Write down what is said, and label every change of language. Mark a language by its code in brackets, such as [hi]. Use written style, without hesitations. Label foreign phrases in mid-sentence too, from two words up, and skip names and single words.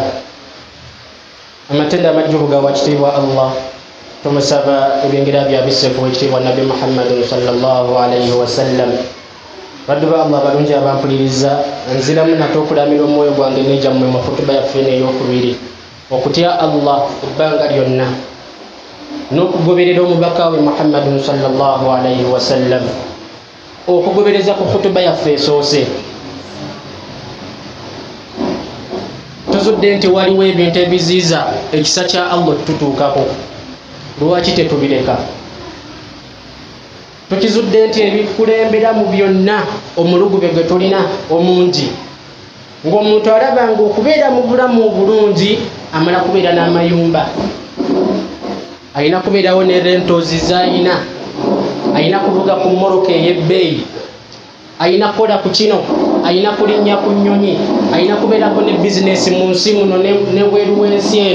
[lg] amatenda amajjuvu ga wakitiibwa Allah tumusaba ebyengira byabisse ku ekitiibwa Nabi Muhammadun [ar] صلى الله عليه وسلم. [lg] Baddu ba Allah balungi abampuliriza, nziramu nate okulamira omwoyo gwange n'egyammwe mu kutuba yaffe ey'okubiri okutya Allah ebbanga lyonna n'okugoberera omubaka we Muhammadun [ar] صلى الله عليه وسلم, [lg] okugobereza ku kutuba yaffe esoose. Tuzudde nti waliwo ebintu ebiziiza ekisa kya Allah tutuukako. Lwaki tetubireka? Tukizudde nti ebikulembera mu byonna omulugube gwe tulina omungi, ng'omuntu alabanga okubeera mu bulamu obulungi amala kubeera n'amayumba, alina kubeerawo ne rentozi z'alina, alina kuvuga ku mmoloka ey'ebbeeyi, alina kukola ku kino, alina kulinnya ku nnyonyi, alina kubeerako ne bizinesi mu nsi muno ne bweru w'ensi eno.